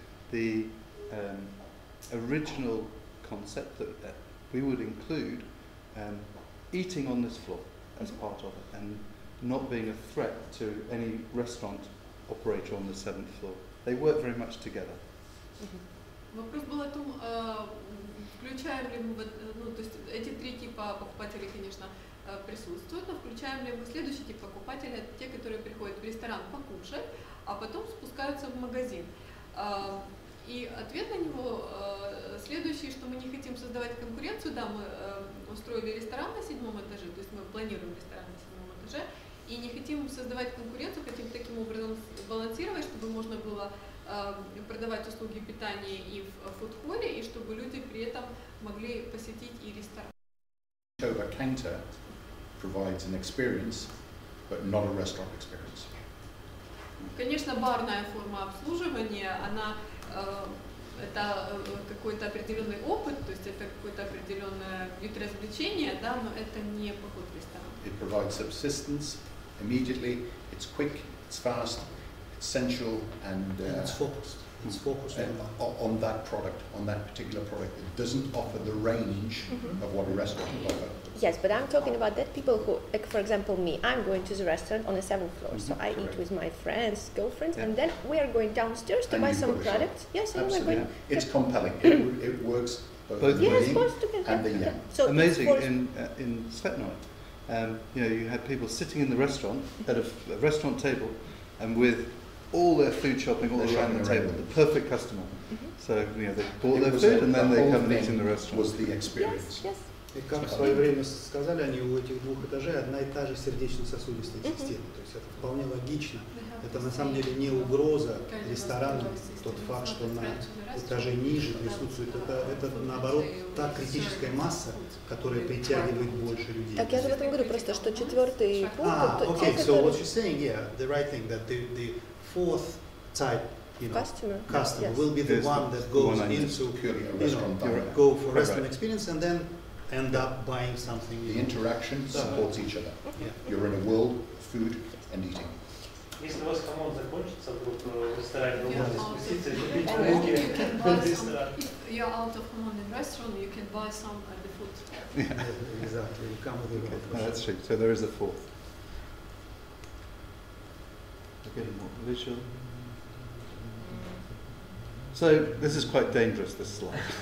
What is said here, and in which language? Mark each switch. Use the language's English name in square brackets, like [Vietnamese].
[English] The original concept that we would include eating on this floor as part of it, and not being a threat to any restaurant operator on the 7th floor. They work very much together. [Russian] Вопрос был о том, включаем ли мы, ну, то есть эти три типа покупателей, конечно, присутствуют, но включаем ли мы следующий тип покупателей, это те, которые приходят в ресторан покушать, а потом спускаются в магазин. И ответ на него следующий, что мы не хотим создавать конкуренцию. Да, мы устроили ресторан на 7-м этаже, то есть мы планируем ресторан на 7-м этаже, и не хотим создавать конкуренцию, хотим таким образом балансировать, чтобы можно было продавать услуги питания и в фудхолле, и чтобы люди при этом могли посетить и ресторан. [English] Over counter provides an experience, but not a restaurant experience. [Russian] Конечно, барная форма обслуживания, она это какой-то определенный опыт, то есть это какой-то определенный вид развлечения, да, но это не поход в ресторан. [English] It provides subsistence immediately. It's quick, it's fast, it's sensual, and it's focused. It's focused on that product, on that particular product. It doesn't offer the range of what a restaurant will offer. Yes, but I'm talking about that people who, like for example me, I'm going to the restaurant on the 7th floor, so I eat with my friends, girlfriends, and then we are going downstairs to buy some products. Yes, and we're going. It's compelling. It works both the yin and the yang. So amazing in Svetnoy. You know, you had people sitting in the restaurant at a restaurant table, and with all their food shopping all around the table, the perfect customer. So you know, they bought their food and then they come and eat in the restaurant. Was the experience. Yes. [Russian] И как в свое время сказали, они у этих двух этажей одна и та же сердечно-сосудистая система. То есть это вполне логично. Это на самом деле не угроза ресторану, тот факт, что на этаже ниже присутствует. Это наоборот та критическая масса, которая притягивает больше людей. Так я же в этом говорю, просто что четвертый пункт. [English] Okay, so what you're saying, yeah, the right thing, that the fourth type, you know, customer will be the one that goes into, go for restaurant experience and then end up buying something. The interaction supports each other. You're in a world of food and eating. [Russian] Если у вас хамон закончится вдруг в ресторане, вы можете спуститься и купить в ресторан. [English] If you're out of hamon in restaurant, you can buy some at the food store. Yeah. Exactly. You come with it. That's true. So there is a fourth. Okay, more visual. So this is quite dangerous, this slide.